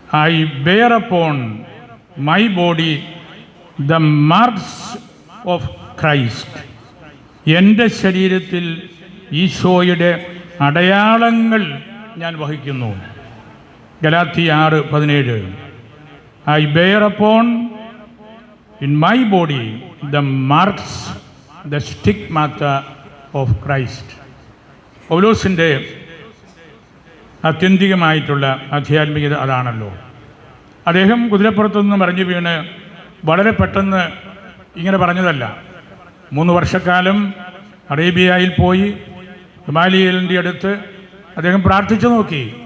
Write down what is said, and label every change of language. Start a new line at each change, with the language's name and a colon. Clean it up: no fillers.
English: I bear upon my body the marks of Christ.
Malayalam: എൻ്റെ ശരീരത്തിൽ ഈശോയുടെ അടയാളങ്ങൾ ഞാൻ വഹിക്കുന്നു. Galatia 6:17.
English: I bear upon in my body the marks, the stigmata of Christ.
Malayalam: പൗലോസിൻ്റെ ആത്യന്തികമായിട്ടുള്ള ആധ്യാത്മികത അതാണല്ലോ. അദ്ദേഹം കുതിരപ്പുറത്തുനിന്ന് മറിഞ്ഞു വീണ് വളരെ പെട്ടെന്ന് ഇങ്ങനെ പറഞ്ഞതല്ല. 3 വർഷക്കാലം അറേബ്യയിൽ പോയി ഹിമാലയലിൻ്റെ അടുത്ത് അദ്ദേഹം പ്രാർത്ഥിച്ചു നോക്കി.